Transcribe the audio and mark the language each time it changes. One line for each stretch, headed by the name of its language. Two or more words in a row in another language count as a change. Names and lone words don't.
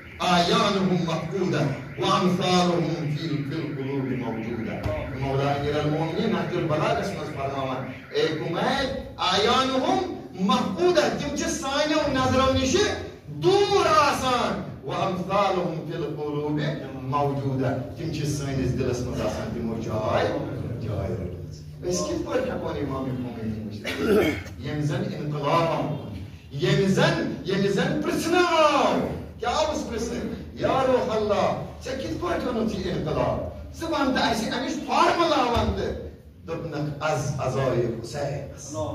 Arabic: آیانهم مفقودة وامثالهم في القلوب موجودة.
Kashmiri: مولا امیر المومنین نهج البلاغہ اس مز فرماوان اے کمید
Arabic: آیانهم مفقودة
Kashmiri: تم چھ سانیو نظرو نش دور آسان
Arabic: وامثالهم في القلوب موجودة
Kashmiri: تم چھ سانس دلس مز آسان تمو جائے اس کت پٲٹھۍ ہٮ۪کون امام المومنین وٕچھِتھ ییٚمہِ زن انقلاب ییٚمہِ زن پرژھنہٕ آو کیٛاہ اوس پرژھنہٕ یا روح اللہ ژےٚ کِتھ پٲٹھۍ اوٚنُتھ یہِ انقلاب ژٕ وَن تہٕ اَسہِ اَمِچ فارمولا وَن تہٕ دوٚپنکھ
Persian: از عزائے حسین